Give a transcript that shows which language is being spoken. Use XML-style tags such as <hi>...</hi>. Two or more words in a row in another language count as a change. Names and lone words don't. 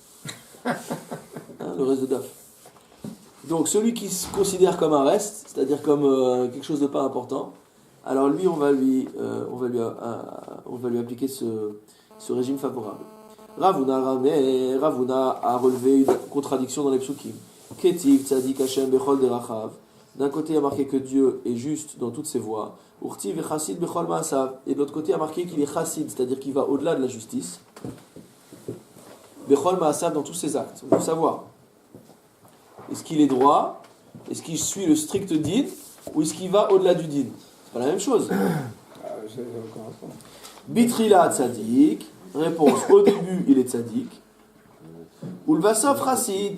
<fr>Le reste de daf. Donc, celui qui se considère comme un reste, c'est-à-dire comme quelque chose de pas important, alors lui, on va lui appliquer ce régime favorable. Ravuna a relevé une contradiction dans les psukim.</fr> <he>כתיב צדיק השם בכל דרכיו.</he> <fr>D'un côté, il a marqué que Dieu est juste dans toutes ses voies.</fr> <he>וכתיב וחסיד בכל מעשיו.</he> <fr>Et de l'autre côté, il a marqué qu'il est chassid, c'est-à-dire qu'il va au-delà de la justice.</fr> <he>בכל מעשיו</he> <fr>dans tous ses actes. On veut savoir. Est-ce qu'il est droit? Est-ce qu'il suit le strict din? Ou est-ce qu'il va au-delà du din? C'est pas la même chose.</fr> <he>בתחילה צדיק.</he> <fr>Réponse, au début, il est tzadik.</fr> <he>ולבסוף חסיד.</he>